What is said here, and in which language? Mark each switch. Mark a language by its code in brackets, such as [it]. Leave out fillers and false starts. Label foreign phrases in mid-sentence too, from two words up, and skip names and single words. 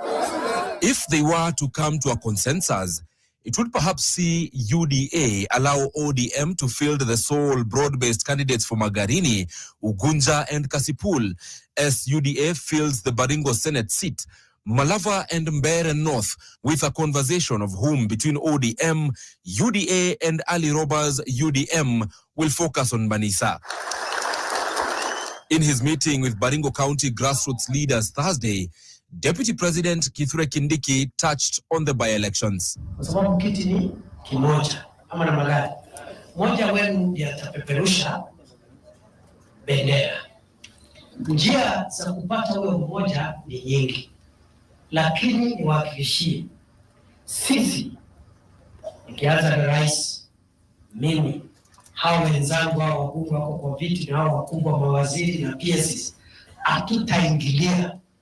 [en] If they were to come to a consensus, it would perhaps see UDA allow ODM to field the sole broad-based candidates for Magarini, Ugunja and Kasipul, as UDA fills the Baringo Senate seat, Malava and Mbeere North, with a conversation of whom between ODM, UDA and Ali Roba's UDM will focus on Banisa. In his meeting with Baringo County grassroots leaders Thursday, Deputy President Kithure Kindiki touched on the by-elections. [sw] Kwa sababu kiti ni kimoja ama namna gani? Mmoja wenu ndiye atapeperusha bendera. Njia za kupata huyo mmoja ni nyingi, lakini niwahakikishie sisi, nikianza na rais, mimi, hao wenzangu hao wakubwa wako kwa viti na hao wakubwa mawaziri na PSs, hatutaingilia.